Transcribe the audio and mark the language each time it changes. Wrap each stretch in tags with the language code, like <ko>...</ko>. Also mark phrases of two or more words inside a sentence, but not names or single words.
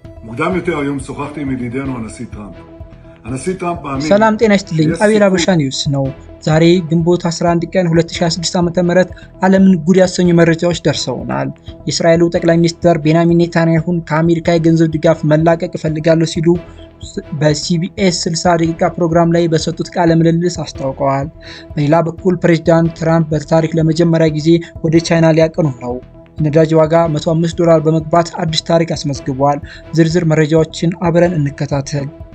<he>מוקדם יותר היום שוחחתי עם ידידנו הנשיא טראמפ. הנשיא טראמፕ מאמין...</he> <am>ሰላም ጤና ይስጥልኝ። አቤል አበሻ ኒውስ ነው። ዛሬ ግንቦት 11 ቀን 2026 ዓ.ም ዓለምን ጉድ ያሰኙ መረጃዎች ደርሰውናል። የእስራኤሉ ጠቅላይ ሚኒስትር ቤንያሚን ኔታንያሁን ከአሜሪካ የገንዘብ ድጋፍ መላቀቅ እፈልጋለሁ ሲሉ በሲቢኤስ 60 ደቂቃ ፕሮግራም ላይ በሰጡት ቃለ ምልልስ አስታውቀዋል። በሌላ በኩል ፕሬዝዳንት ትራምፕ በታሪክ ለመጀመሪያ ጊዜ ወደ ቻይና ሊያቀኑ ነው። የነዳጅ ዋጋ $105 በመግባት አዲስ ታሪክ አስመዝግቧል። ዝርዝር መረጃዎችን አብረን እንከታተል።</am>